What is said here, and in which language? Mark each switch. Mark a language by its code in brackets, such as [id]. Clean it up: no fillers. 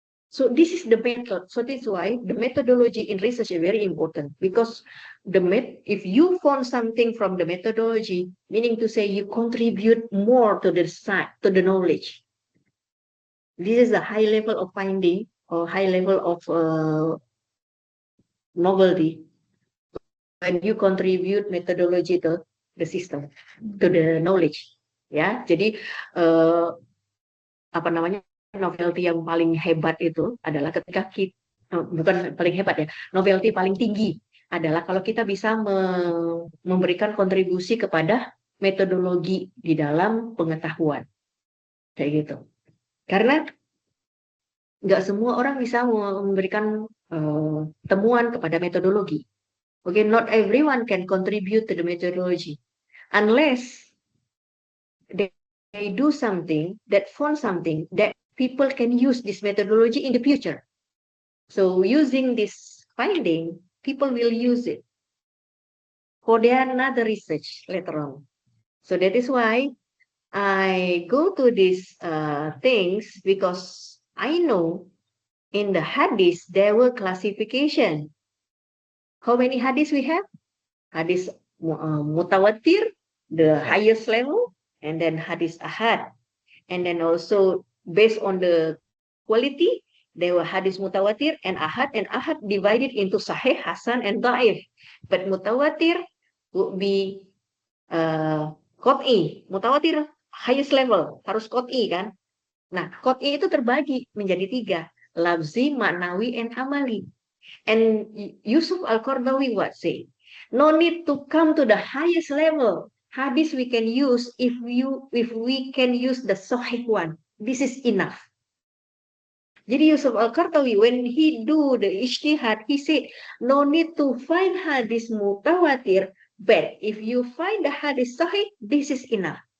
[en] So this is the method. So this is why the methodology in research is very important, because if you found something from the methodology, meaning to say you contribute more to the knowledge. This is a high level of finding or high level of novelty when you contribute methodology to the system, to the knowledge. [id] Ya, jadi apa namanya, novelty yang paling hebat itu adalah ketika kita, bukan paling hebat ya, novelty paling tinggi adalah kalau kita bisa memberikan kontribusi kepada metodologi di dalam pengetahuan, kayak gitu. Karena nggak semua orang bisa memberikan temuan kepada metodologi. [en] Okay, not everyone can contribute to the methodology unless they do something that found something that people can use this methodology in the future. So using this finding, people will use it for their another research later on. So that is why I go to these things, because I know in the hadith there were classification. How many hadith we have? Hadith mutawatir, the highest level, and then hadith ahad. And then also based on the quality, there were hadith mutawatir and ahad divided into sahih, hasan, and da'if. But mutawatir would be qat'i. [id] Mutawatir [en] highest level, [id] harus qat'i kan? Nah, qat'i itu terbagi menjadi 3, lafzi, maknawi, and amali. [en] And Yusuf Al-Qardawi what say? No need to come to the highest level. Hadith we can use if we can use the sahih one. This is enough. Jadi Yusuf Al-Qardawi, when he do the ijtihad, he said, no need to find hadith mutawatir, but if you find the hadith sahih, this is enough.